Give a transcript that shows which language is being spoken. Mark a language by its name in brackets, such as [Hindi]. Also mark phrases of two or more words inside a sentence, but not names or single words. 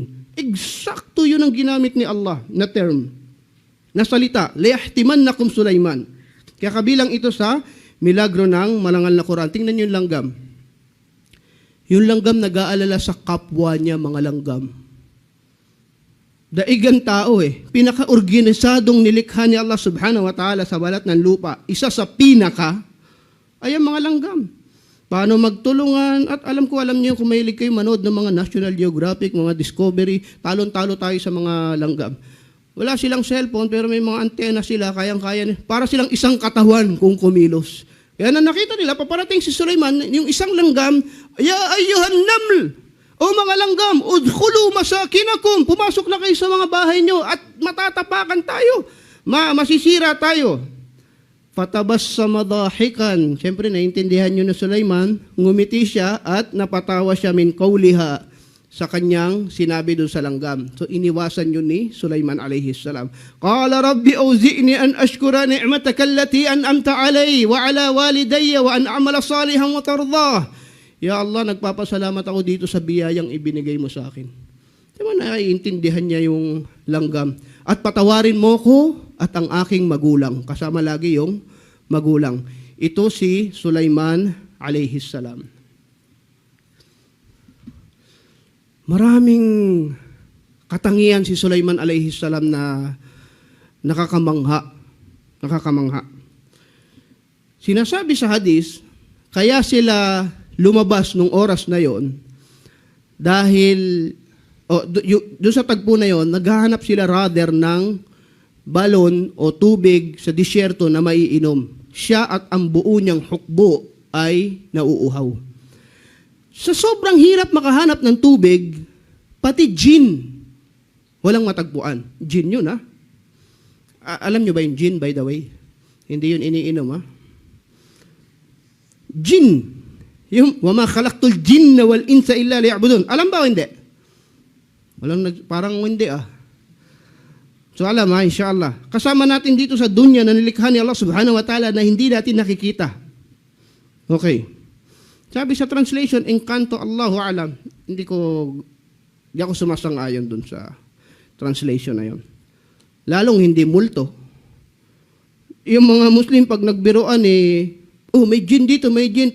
[Filipino] Eksakto yun ang ginamit ni Allah na term, na salita, liyahtimannakum Sulaiman. Kaya kabilang ito sa milagro ng malangal na Quran. Tingnan yung langgam. Yung langgam nag-aalala sa kapwa niya, mga langgam. Daigang tao pinaka-organisadong nilikha ni Allah [Arabic] سبحانه وتعالى [Filipino] sa balat ng lupa. Isa sa pinaka ay ang mga langgam. Paano magtulungan? At alam niyo kung mahilig kayo manood ng mga National Geographic, mga Discovery, talon-talo tayo sa mga langgam. Wala silang cellphone pero may mga antena sila, kayang-kaya. Para silang isang katawan kung kumilos. Kaya na nakita nila, paparating si Sulaiman, yung isang langgam, [Arabic] يا أيها النمل, [Filipino] o mga langgam, [Arabic] ادخلوا مساكنكم, [Filipino] pumasok na kayo sa mga bahay nyo at matatapakan tayo, masisira tayo. [Arabic] فتبسم ضاحكا. [Filipino] Siyempre, naiintindihan nyo na Sulaiman, ngumiti siya at napatawa siya [Arabic] من قولها [Filipino] sa kanyang sinabi doon sa langgam. So, iniwasan yun ni Sulaiman [Arabic] عليه السلام. قال رب أوزعني أن أشكر نعمتك التي أنعمت علي وعلى والدي وأن أعمل صالحا وترضاه. يا الله, [Filipino] nagpapasalamat ako dito sa biyayang ibinigay mo sa akin. Diba naiintindihan niya yung langgam. At patawarin mo ko at ang aking magulang. Kasama lagi yung magulang. Ito si Sulaiman [Arabic] عليه السلام. [Filipino] Maraming katangian si Sulaiman [Arabic] عليه السلام [Filipino] na nakakamangha. Sinasabi sa hadis, kaya sila lumabas nung oras na yon dahil doon sa tagpo na yon, naghahanap sila rather ng balon o tubig sa disyerto na maiinom. Siya at ang buo niyang hukbo ay nauuhaw. Sa sobrang hirap makahanap ng tubig, pati gin, walang matagpuan. Gin yun, ha? Alam nyo ba yung gin, [English] by the way? [Filipino] Hindi yun iniinom, ha? Gin. Yung, [Arabic] وما خلقت الجن والإنس إلا ليعبدون. [Filipino] Alam ba o hindi? Parang hindi, So alam, inshallah. Kasama natin dito sa dunya na nilikha ni Allah [Arabic] سبحانه وتعالى [Filipino] na hindi natin nakikita. Okay. Sabi sa translation, Encanto, [Arabic] الله أعلم. [Filipino] Hindi ako sumasang-ayon dun sa translation na yun. Lalong hindi multo. Yung mga Muslim pag nagbiroan may jinn dito, may jinn.